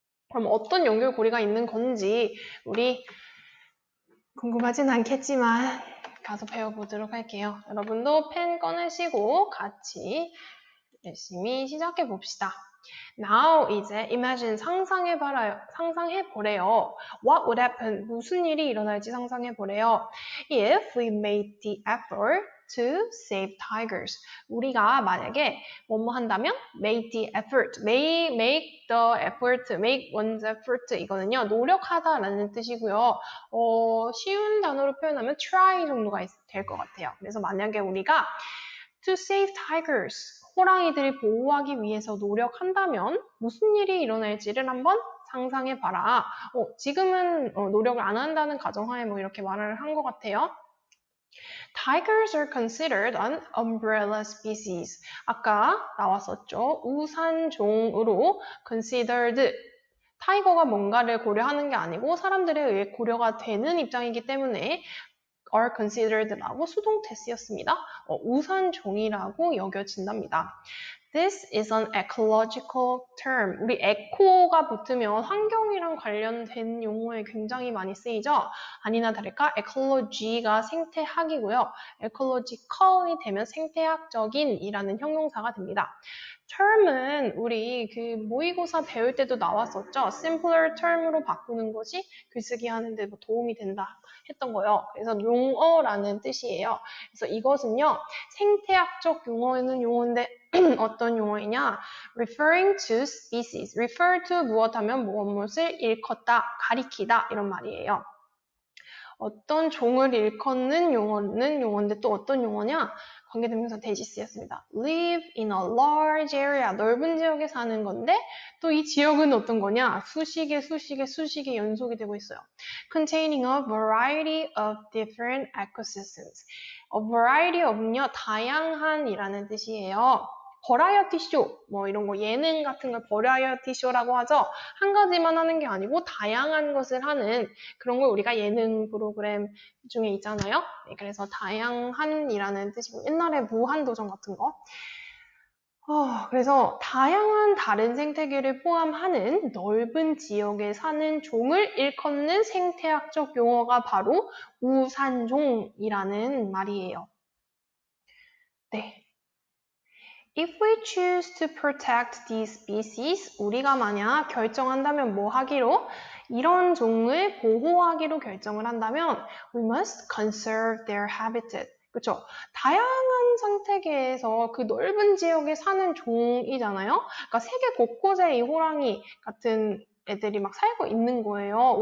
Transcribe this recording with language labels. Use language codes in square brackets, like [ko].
[ko] 그럼 어떤 연결고리가 있는 건지 우리 궁금하진 않겠지만 가서 배워보도록 할게요. 여러분도 펜 꺼내시고 같이 열심히 시작해 봅시다. Now 이제 imagine 상상해 보래요. [en] What would happen? [ko] 무슨 일이 일어날지 상상해 보래요. [en] If we made the effort to save tigers. [ko] 우리가 만약에 뭐뭐 한다면 [en] make the effort, make the effort, make one's effort [ko] 이거는요 노력하다라는 뜻이고요. 쉬운 단어로 표현하면 try 정도가 될 것 같아요. 그래서 만약에 우리가 [en] to save tigers, [ko] 호랑이들을 보호하기 위해서 노력한다면 무슨 일이 일어날지를 한번 상상해봐라. 지금은 노력을 안 한다는 가정하에 이렇게 말을 한 것 같아요. [en] Tigers are considered an umbrella species. [ko] 아까 나왔었죠. 우산종으로 considered. 타이거가 뭔가를 고려하는 게 아니고 사람들에 의해 고려가 되는 입장이기 때문에 [en] are considered [ko] 라고 수동태 쓰였습니다. 우산종이라고 여겨진답니다. [en] This is an ecological term. [ko] 우리 eco가 붙으면 환경이랑 관련된 용어에 굉장히 많이 쓰이죠. 아니나 다를까 ecology가 생태학이고요. ecological이 되면 생태학적인 이라는 형용사가 됩니다. term은 우리 모의고사 배울 때도 나왔었죠. [en] simpler term [ko] 으로 바꾸는 것이 글쓰기 하는데 도움이 된다 했던 거예요. 그래서 용어라는 뜻이에요. 그래서 이것은요, 생태학적 용어는 용어인데 어떤 용어이냐? [en] referring to species. [ko] refer to 무엇하면 무엇을 일컫다, 가리키다 이런 말이에요. 어떤 종을 일컫는 용어는 용어인데 또 어떤 용어냐? 관계대명사 대시 쓰였습니다. [en] live in a large area, [ko] 넓은 지역에 사는 건데 또 이 지역은 어떤 거냐? 수식의 연속이 되고 있어요. [en] containing a variety of different ecosystems. [ko] a variety of는요, 다양한이라는 뜻이에요. 버라이어티 쇼, 뭐 이런 거 예능 같은 걸 버라이어티 쇼라고 하죠. 한 가지만 하는 게 아니고 다양한 것을 하는 그런 걸 우리가 예능 프로그램 중에 있잖아요. 네, 그래서 다양한이라는 뜻이고 옛날에 무한도전 같은 거. 그래서 다양한 다른 생태계를 포함하는 넓은 지역에 사는 종을 일컫는 생태학적 용어가 바로 우산종이라는 말이에요. 네. [en] If we choose to protect these species, [ko] 우리가 만약 결정한다면 뭐 하기로? 이런 종을 보호하기로 결정을 한다면 [en] we must conserve their habitat. [ko] 그렇죠? 다양한 생태계에서 그 넓은 지역에 사는 종이잖아요. 그러니까 세계 곳곳에 이 호랑이 같은 애들이 막 살고 있는 거예요.